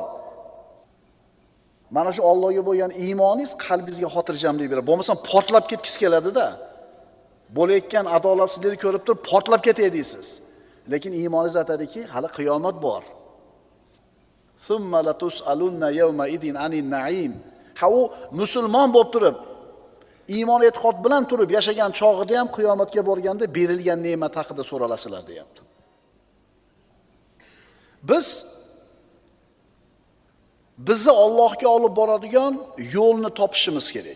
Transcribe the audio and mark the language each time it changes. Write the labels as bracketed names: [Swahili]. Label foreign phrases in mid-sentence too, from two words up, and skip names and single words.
[Uzbek] Mana shu Allohga bo'lgan iymoningiz qalbingizga xotirjamlik beradi. Bo'lmasa portlab ketgisi keladi-da. Bo'layotgan adolatsizlikni ko'rib turib portlab ketay deysiz. Lekin iymoningiz aytadiki, hali qiyomat bor. [Arabic] Summa latus'alunna yawma idin anin na'im. [Uzbek] Ha, u musulmon bo'lib turib, iymon e'tiqod bilan turib yashagan chog'ida ham qiyomatga borganda berilgan ne'mat haqida so'ralasizlar deyapti. Bizni Allohga olib boradigan yo'lni topishimiz kerak.